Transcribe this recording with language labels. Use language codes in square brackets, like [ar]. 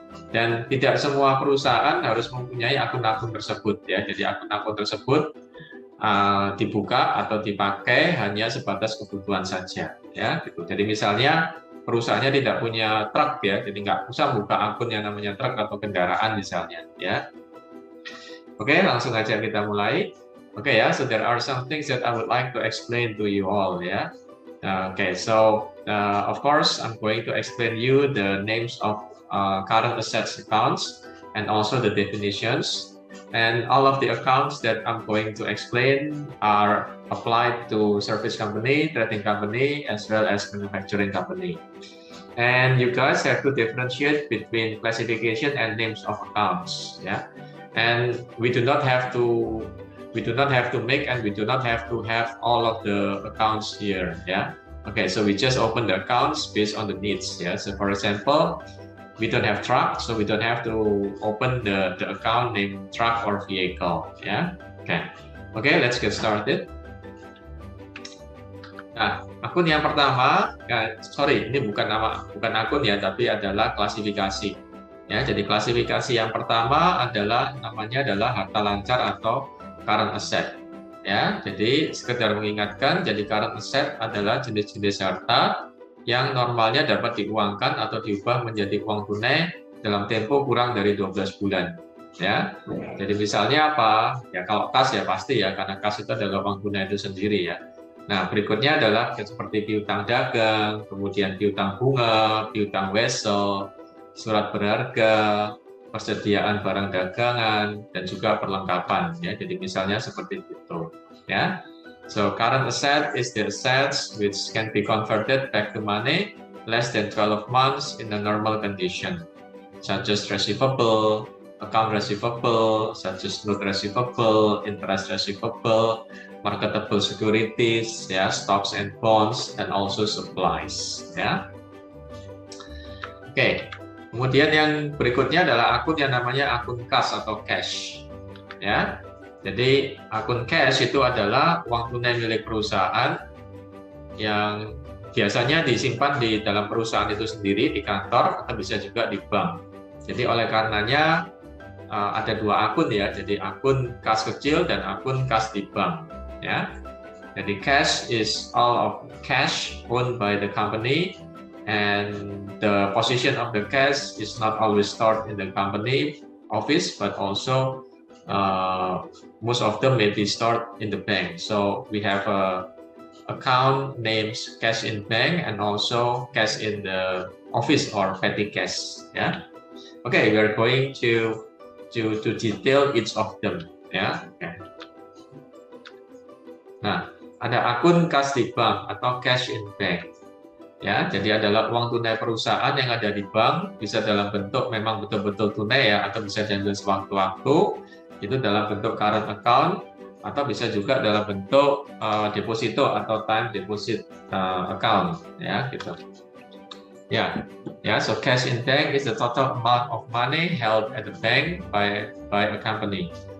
[id] Dan tidak semua perusahaan harus mempunyai akun-akun tersebut ya. Jadi akun-akun tersebut dibuka atau dipakai hanya sebatas kebutuhan saja ya. Gitu. Jadi misalnya perusahaannya tidak punya truk ya, jadi nggak usah buka akun yang namanya truk atau kendaraan misalnya ya. Oke, langsung aja kita mulai. [en] Oke ya, so there are some things that I would like to explain to you all ya. Okay, so of course I'm going to explain you the names of current assets accounts and also the definitions, and all of the accounts that I'm going to explain are applied to service company, trading company, as well as manufacturing company. And you guys have to differentiate between classification and names of accounts, yeah. And we do not have to make, and we do not have to have all of the accounts here, yeah. Okay, so we just open the accounts based on the needs, yeah. So for example, we don't have truck, so we don't have to open the account named truck or vehicle, ya. Okay, let's get started. [id] Nah, akun yang pertama, ini bukan akun ya, tapi adalah klasifikasi. Ya, jadi klasifikasi yang pertama namanya adalah harta lancar atau current asset. Ya, jadi sekedar mengingatkan, jadi current asset adalah jenis-jenis harta yang normalnya dapat diuangkan atau diubah menjadi uang tunai dalam tempo kurang dari 12 bulan. Ya, jadi misalnya apa? Ya kalau kas ya pasti ya, karena kas itu adalah uang tunai itu sendiri ya. Nah berikutnya adalah seperti piutang dagang, kemudian piutang bunga, piutang wesel, surat berharga, persediaan barang dagangan, dan juga perlengkapan. Ya, jadi misalnya seperti itu. Ya. [en] So current asset is the assets which can be converted back to money less than 12 months in a normal condition, such as receivable, account receivable, such as note receivable, interest receivable, marketable securities, ya, stocks and bonds, and also supplies. [id] Ya. Oke, kemudian yang berikutnya adalah akun yang namanya akun kas atau cash. Ya. Jadi akun cash itu adalah uang tunai milik perusahaan yang biasanya disimpan di dalam perusahaan itu sendiri, di kantor, atau bisa juga di bank. Jadi oleh karenanya ada dua akun ya, jadi akun kas kecil dan akun kas di bank. Ya. [en] Jadi cash is all of cash owned by the company, and the position of the cash is not always stored in the company office, but also most of them may be stored in the bank. So we have a account names cash in bank and also cash in the office or petty cash. Yeah. Okay, we are going to detail each of them. Ya. Okay. [id] Nah, ada akun kas di bank atau cash in bank. Ya, jadi adalah uang tunai perusahaan yang ada di bank, bisa dalam bentuk memang betul-betul tunai ya, atau bisa diambil sewaktu-waktu. Itu dalam bentuk current account, atau bisa juga dalam bentuk deposito atau time deposit account ya gitu. [en] Ya, so cash in bank is the total amount of money held at the bank by a company.